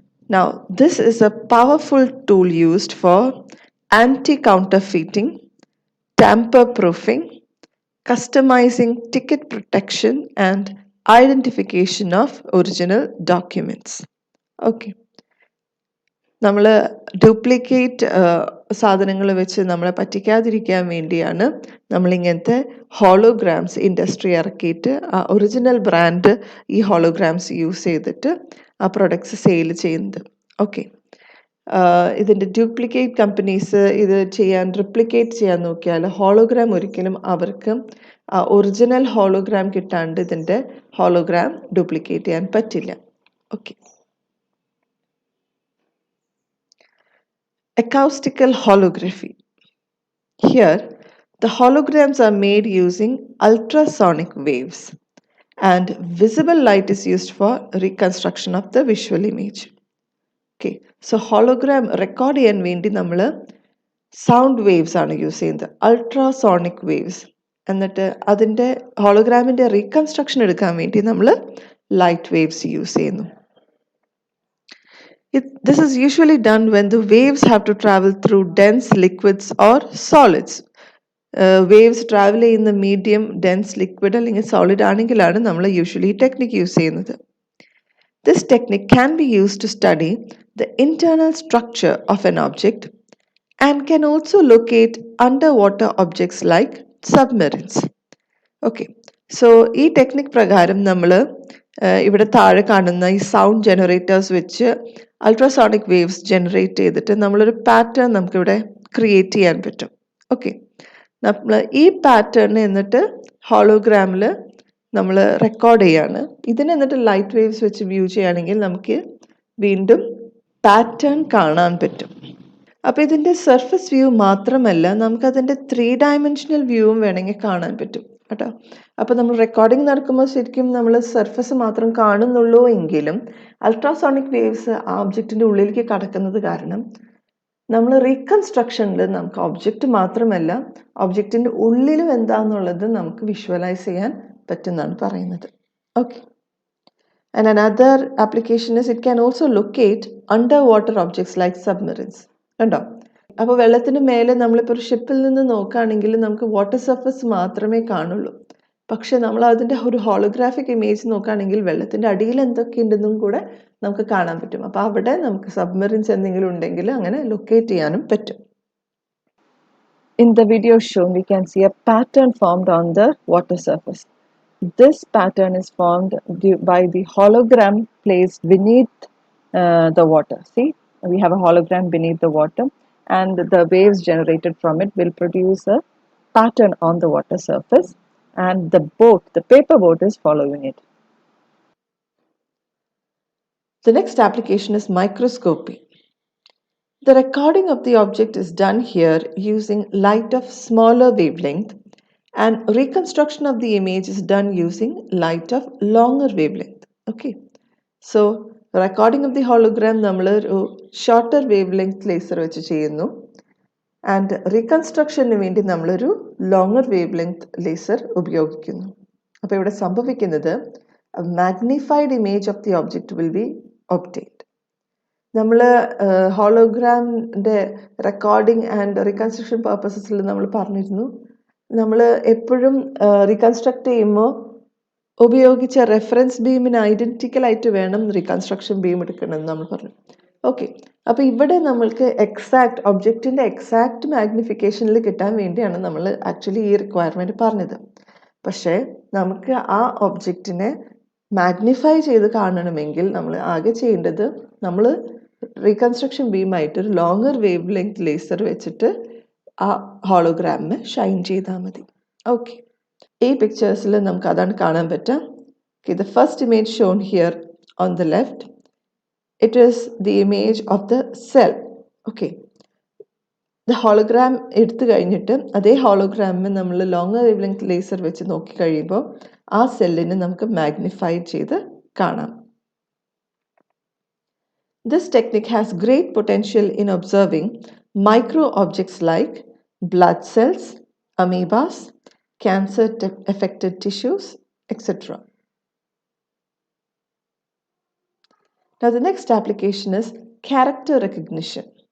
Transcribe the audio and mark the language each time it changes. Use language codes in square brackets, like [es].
[en] Now, this is a powerful tool used for anti-counterfeiting, tamper-proofing, customizing ticket protection, and identification of original documents. Okay. [ml] നമ്മൾ duplicate സാധനങ്ങൾ വെച്ച് നമ്മളെ പറ്റിക്കാതിരിക്കാൻ വേണ്ടിയാണ് നമ്മളിങ്ങനത്തെ ഹോളോഗ്രാംസ് industry ഇറക്കിയിട്ട് ആ ഒറിജിനൽ ബ്രാൻഡ് ഈ ഹോളോഗ്രാംസ് യൂസ് ചെയ്തിട്ട് ആ പ്രൊഡക്ട്സ് സെയിൽ ചെയ്യുന്നത്. ഓക്കെ, ഇതിൻ്റെ ഡ്യൂപ്ലിക്കേറ്റ് കമ്പനീസ് ഇത് റിപ്ലിക്കേറ്റ് ചെയ്യാൻ നോക്കിയാൽ ഹോളോഗ്രാം ഒരിക്കലും അവർക്ക് ഒറിജിനൽ ഹോളോഗ്രാം കിട്ടാണ്ട് ഇതിൻ്റെ ഹോളോഗ്രാം ഡ്യൂപ്ലിക്കേറ്റ് ചെയ്യാൻ പറ്റില്ല. Okay. [en] Acoustical holography. Here, the holograms are made using ultrasonic waves, and visible light is used for reconstruction of the visual image. Okay, so hologram record [ml] ചെയ്യാൻ വേണ്ടി നമ്മൾ sound waves ആണ് use ചെയ്യുന്നത്, ultrasonic waves. എന്നിട്ട് അതിൻ്റെ ഹോളോഗ്രാമിൻ്റെ reconstruction എടുക്കാൻ വേണ്ടി നമ്മൾ ലൈറ്റ് വേവ്സ് യൂസ് ചെയ്യുന്നു. [en] This is usually done when the waves have to travel through dense liquids or solids. Waves travel [ml] ചെയ്യുന്ന മീഡിയം ഡെൻസ് ലിക്വിഡ് അല്ലെങ്കിൽ സോളിഡ് ആണെങ്കിലാണ് നമ്മൾ യൂഷ്വലി ഈ ടെക്നിക് യൂസ് ചെയ്യുന്നത്. [en] This technique can be used to study the internal structure of an object and can also locate underwater objects like submarines. [ml] Okay, so ഈ technique പ്രകാരം നമ്മൾ ഇവിടെ താഴെ കാണുന്ന ഈ സൗണ്ട് ജനറേറ്റേഴ്സ് വെച്ച് അൾട്രാസോണിക് വേവ്സ് ജനറേറ്റ് ചെയ്തിട്ട് നമ്മളൊരു പാറ്റേൺ നമുക്കിവിടെ ക്രിയേറ്റ് ചെയ്യാൻ പറ്റും. ഓക്കെ, നമ്മൾ ഈ പാറ്റേൺ എന്നിട്ട് ഹോളോഗ്രാമിൽ നമ്മൾ റെക്കോർഡ് ചെയ്യാണ്. ഇതിന് എന്നിട്ട് ലൈറ്റ് വേവ്സ് വെച്ച് വ്യൂ ചെയ്യുകയാണെങ്കിൽ നമുക്ക് വീണ്ടും പാറ്റേൺ കാണാൻ പറ്റും. അപ്പോൾ ഇതിൻ്റെ സർഫസ് വ്യൂ മാത്രമല്ല, നമുക്കതിൻ്റെ 3 ഡയമെൻഷണൽ വ്യൂവും വേണമെങ്കിൽ കാണാൻ പറ്റും കേട്ടോ. അപ്പോൾ നമ്മൾ റെക്കോർഡിംഗ് നടക്കുമ്പോൾ ശരിക്കും നമ്മൾ സർഫസ് മാത്രം കാണുന്നുള്ളൂ എങ്കിലും അൾട്രാസോണിക് വേവ്സ് ആ ഒബ്ജക്റ്റിൻ്റെ ഉള്ളിലേക്ക് കടക്കുന്നത് കാരണം നമ്മൾ റീകൺസ്ട്രക്ഷനിൽ നമുക്ക് ഒബ്ജക്റ്റ് മാത്രമല്ല ഒബ്ജക്റ്റിൻ്റെ ഉള്ളിലും എന്താണെന്നുള്ളത് നമുക്ക് വിഷ്വലൈസ് ചെയ്യാൻ പറ്റുമെന്നാണ് പറയുന്നത്. [en] Okay, and another application is it can also locate underwater objects like submarines. [ml] കണ്ടോ, അപ്പോൾ വെള്ളത്തിന് മേലെ നമ്മളിപ്പോൾ ഒരു ഷിപ്പിൽ നിന്ന് നോക്കുകയാണെങ്കിൽ നമുക്ക് വാട്ടർ സർഫസ് മാത്രമേ കാണുള്ളൂ. പക്ഷെ നമ്മൾ അതിൻ്റെ ഒരു ഹോളോഗ്രാഫിക് ഇമേജ് നോക്കുകയാണെങ്കിൽ വെള്ളത്തിൻ്റെ അടിയിൽ എന്തൊക്കെയുണ്ടെന്നും കൂടെ നമുക്ക് കാണാൻ പറ്റും. അപ്പോൾ അവിടെ നമുക്ക് സബ്മറീൻസ് എന്തെങ്കിലും ഉണ്ടെങ്കിൽ അങ്ങനെ ലൊക്കേറ്റ് ചെയ്യാനും പറ്റും. [en] In the video shown, we can see a pattern formed on the water surface. This pattern is formed by the hologram placed beneath the water. See, we have a hologram beneath the water, and the waves generated from it will produce a pattern on the water surface, and the paper boat is following it. The next application is microscopy. The recording of the object is done here using light of smaller wavelength, and reconstruction of the image is done using light of longer wavelength. Okay, so recording of the hologram [ml] നമ്മൾ ഒരു shorter wave length laser വെച്ച് ചെയ്യുന്നു, and റീകൺസ്ട്രക്ഷന് വേണ്ടി നമ്മളൊരു longer wave length laser ഉപയോഗിക്കുന്നു. അപ്പോൾ ഇവിടെ സംഭവിക്കുന്നത് [en] Magnified image of the object will be obtained. [ml] നമ്മൾ ഹോളോഗ്രാമിൻ്റെ റെക്കോർഡിംഗ് ആൻഡ് റീകൺസ്ട്രക്ഷൻ പർപ്പസസിൽ നമ്മൾ പറഞ്ഞിരുന്നു, നമ്മൾ എപ്പോഴും റീകൺസ്ട്രക്ട് ചെയ്യുമ്പോൾ ഉപയോഗിച്ച റെഫറൻസ് ബീമിന് ഐഡൻറ്റിക്കലായിട്ട് വേണം റീകൺസ്ട്രക്ഷൻ ബീം എടുക്കണമെന്ന് നമ്മൾ പറഞ്ഞു. ഓക്കെ, അപ്പോൾ ഇവിടെ നമ്മൾക്ക് ഒബ്ജക്റ്റിൻ്റെ എക്സാക്റ്റ് മാഗ്നിഫിക്കേഷനിൽ കിട്ടാൻ വേണ്ടിയാണ് നമ്മൾ ആക്ച്വലി ഈ റിക്വയർമെൻറ്റ് പറഞ്ഞത്. പക്ഷേ നമുക്ക് ആ ഒബ്ജക്റ്റിനെ മാഗ്നിഫൈ ചെയ്ത് കാണണമെങ്കിൽ നമ്മൾ ആകെ ചെയ്യേണ്ടത് നമ്മൾ റീകൺസ്ട്രക്ഷൻ ബീമായിട്ട് ഒരു ലോങ്ങർ വേവ് ലെങ്ത് ലേസർ വെച്ചിട്ട് ആ ഹോളോഗ്രാമിന് ഷൈൻ ചെയ്താൽ മതി. ഓക്കെ, ഈ പിക്ചേഴ്സിൽ നമുക്ക് അതാണ് കാണാൻ പറ്റുക. [en] Okay, the first image shown here on the left, it is the image of the cell. Okay, the hologram [ml] എടുത്തു കഴിഞ്ഞിട്ട് അതേ ഹോളോഗ്രാമിന് നമ്മൾ ലോങ്ങർ വേവ് ലെങ്ത് ലേസർ വെച്ച് നോക്കി കഴിയുമ്പോൾ ആ സെല്ലിനെ നമുക്ക് മാഗ്നിഫൈ ചെയ്ത് കാണാം. [en] This technique has great potential in observing micro objects like blood cells, amoebas, cancer-affected tissues, etc. Now the next application is character recognition.